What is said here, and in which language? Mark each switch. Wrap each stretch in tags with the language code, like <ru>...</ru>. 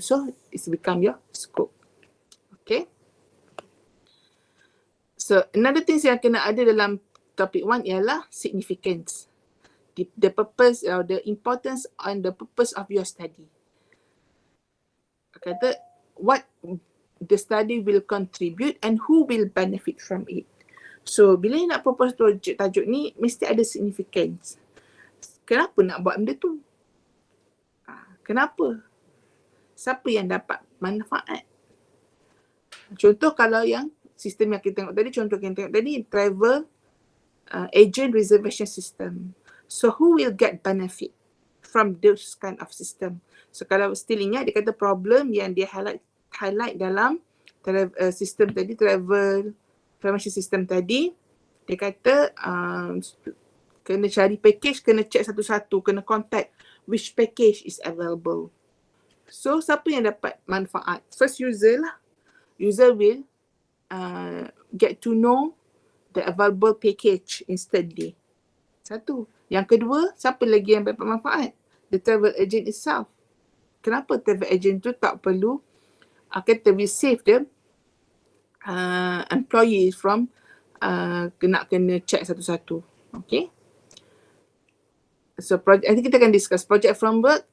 <en>So it's become your scope. Okay.</en> <ms>So another thing yang kena ada dalam topic 1 ialah significance.</ms> <en>The purpose or the importance and the purpose of your study. Kata what the study will contribute and who will benefit from it.</en> <ms>So bila nak propose tajuk ni mesti ada significance. Kenapa nak buat benda tu? Kenapa? Siapa yang dapat manfaat? Contoh kalau yang sistem yang kita tengok tadi, travel agent reservation system.</ms> <en>So who will get benefit from those kind of system?</en> <ms>So kalau still ingat, dia kata problem yang dia highlight dalam sistem tadi, travel information system tadi, dia kata kena cari package, kena check satu-satu, kena contact</ms> <en>which package is available.</en> <ms>So siapa yang dapat manfaat?</ms> <en>First user lah. User will get to know the available package instantly.</en> <ms>Satu. Yang kedua, siapa lagi yang dapat manfaat?</ms> <en>The travel agent itself.</en> <ms>Kenapa travel agent tu tak perlu kata</ms> <en>we save the employees from</en> <ms>kena check satu-satu. Okay. So nanti kita akan discuss project framework.</ms>